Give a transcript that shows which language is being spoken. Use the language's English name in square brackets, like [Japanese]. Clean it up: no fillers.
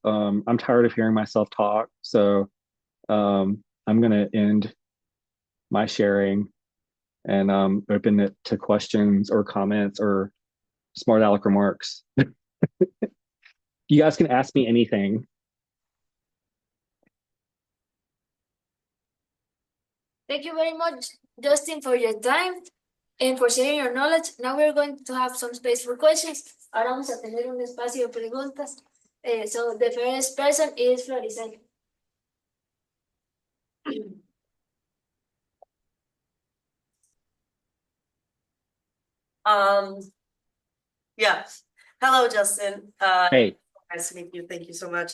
[English] I'm tired of hearing myself talk, so I'm gonna end my sharing and open it to questions or comments or smart aleck remarks. You guys can ask me anything. Thank you very much, Justin, for your time and for sharing your knowledge. Now we're going to have some space for questions. [Spanish] Ahora vamos a tener un espacio de preguntas. [English] So the first person is Floricel. Yeah. Hello, Justin. Hey, Nice to meet you. Thank you so much.